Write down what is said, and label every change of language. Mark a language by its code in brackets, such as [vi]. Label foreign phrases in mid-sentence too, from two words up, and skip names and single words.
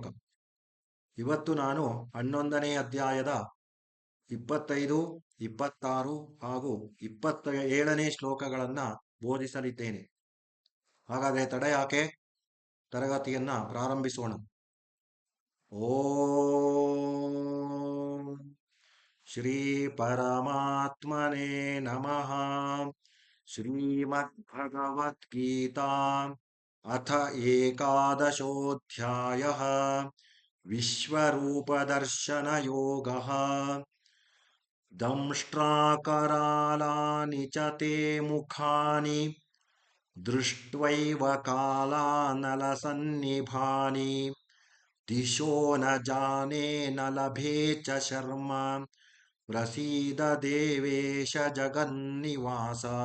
[kn] ಇವತ್ತು ನಾನು 11ನೇ ಅಧ್ಯಾಯದ 25, 26 ಹಾಗೂ 27ನೇ ಶ್ಲೋಕಗಳನ್ನು ಬೋಧಿಸಲಿದ್ದೇನೆ. ಹಾಗಾದರೆ ತಡ ಯಾಕೆ, ತರಗತಿಯನ್ನ ಪ್ರಾರಂಭಿಸೋಣ. [sa] ಓಂ ಶ್ರೀ ಪರಮಾತ್ಮನೇ ನಮಃ. श्रीमद्भगवद्गीता अथ एकादशोऽध्यायः विश्वरूपदर्शनयोगः। दंष्ट्राकरालानि च ते मुखानि दृष्ट्वैव कालानलसन्निभानि दिशो न जाने न लभे च शर्मा प्रसीद देवेश जगन्निवास।